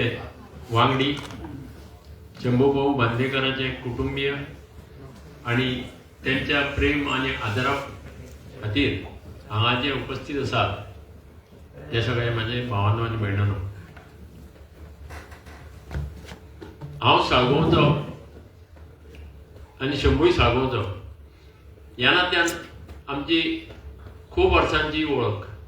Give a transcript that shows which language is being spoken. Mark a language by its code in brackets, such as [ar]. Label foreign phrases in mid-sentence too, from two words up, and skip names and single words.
[kok] वांगडी, शंभूभाऊ बांदेकरांचे कुटुंबीय आणि त्यांच्या प्रेम आणि आदरा खातीर हांगा जे उपस्थित आसात ते सगळे माझे भावांनो आनी भयणांनो. हांव साळगांवचो आनी शंभूय साळगांवचो. ह्या नात्यान आमची खूब वर्सांची वळख.